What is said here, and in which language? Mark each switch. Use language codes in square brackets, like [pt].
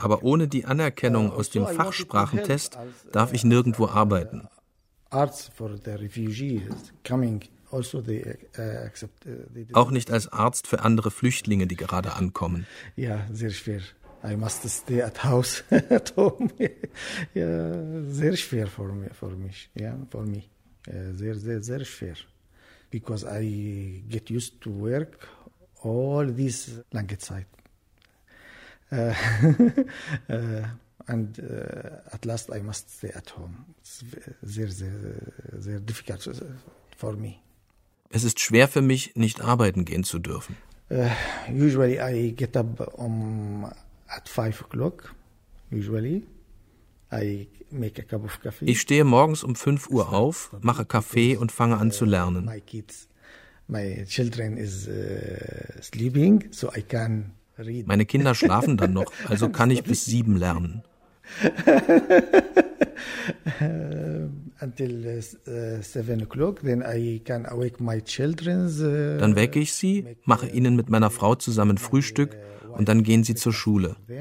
[de] Aber ohne die Anerkennung aus dem Fachsprachentest darf ich nirgendwo arbeiten. [en] Arzt for the refugees coming also they accept [de] auch nicht als Arzt für andere Flüchtlinge, die gerade ankommen. Ja, sehr schwer. [en] I must stay at house at home. [de] Ja, sehr schwer [en] for me. [de] Sehr schwer. [en] Because I get used to work all this [de] lange Zeit. [en] And at last I must stay at home. It's [de] sehr, sehr, sehr [en] difficult for me. [de] Es ist schwer für mich, nicht arbeiten gehen zu dürfen. [en] Usually I get up at 5 o'clock. Usually I make a cup of coffee. [de] Ich stehe morgens um 5 Uhr auf, mache Kaffee und fange an zu lernen. Meine Kinder schlafen dann noch, also kann ich bis 7 lernen. [en] Until 7 o'clock, then I can awake my children. [de] Dann wecke ich sie, mache ihnen mit meiner Frau zusammen Frühstück und dann gehen sie zur Schule.